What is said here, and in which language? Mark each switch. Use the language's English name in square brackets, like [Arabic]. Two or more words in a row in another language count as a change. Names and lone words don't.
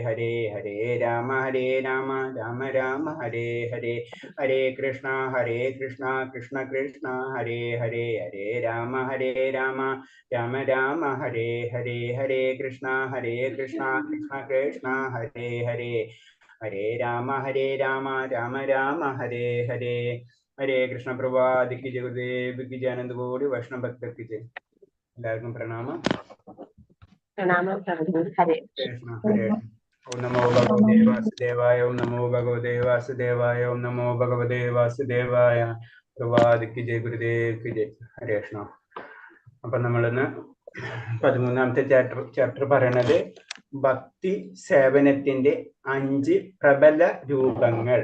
[Sanskrit] हरे हरे राम राम राम हरे हरे हरे कृष्ण कृष्ण कृष्ण हरे हरे हरे राम राम राम हरे हरे हरे कृष्ण कृष्ण कृष्ण हरे हरे हरे राम राम राम हरे हरे हरे कृष्ण [Hindi] प्रभुपाद की जय गुरुदेव की जय आनन्द गौरी वैष्णव भक्त की जय. [Malayalam] എല്ലാവർക്കും പ്രണാമം. [Sanskrit] കൃഷ്ണ ഹരേ. ഓം നമോ ഭഗവതേ വാസുദേവായ. ഓം നമോ ഭഗവതേ വാസുദേവായ. ഓം നമോ ഭഗവതേ വാസുദേവായ. [Hindi] प्रभात की जय गुरुदेव की जय. [Sanskrit] ഹരേ കൃഷ്ണ. [Malayalam] അപ്പൊ നമ്മളിന്ന് 13ാമത്തെ ചാപ്റ്റർ പറയണത് ഭക്തി സേവനത്തിന്റെ 5 പ്രബല രൂപങ്ങൾ.